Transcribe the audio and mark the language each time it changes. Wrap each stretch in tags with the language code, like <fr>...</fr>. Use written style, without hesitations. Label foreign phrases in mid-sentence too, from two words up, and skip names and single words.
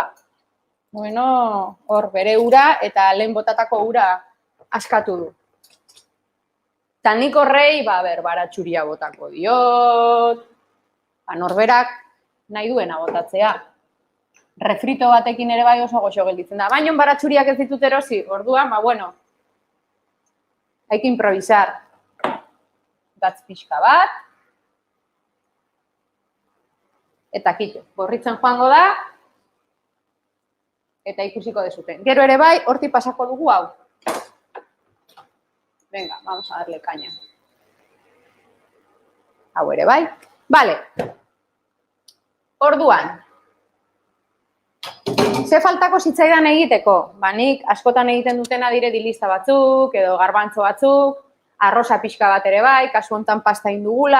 <eu>Bueno, hor bere ura eta lehen botatako ura askatu du. Eta nik horrei, baratxuria botako diot, norberak nahi duena botatzea. Refrito batekin ere bai oso goxo gelditzen da. Baina baratxuriak ez ditut erosi, orduan, bueno,</eu> <es>hay que improvisar.</es> <eu>Gatz pixka bat. Eta kito, borritzen joango da, eta ikusiko dezuten. Gero ere bai, horti pasako dugu hau.</eu> <es>Venga, vamos a darle caña.</es> <eu>Hau ere bai. Vale. Orduan. Ze faltako zitzaidan egiteko? Nik askotan egiten dutena dire dilista batzuk, edo garbantzo batzuk, arroza pixka bat ere bai, kasu hontan pasta indugula.</eu>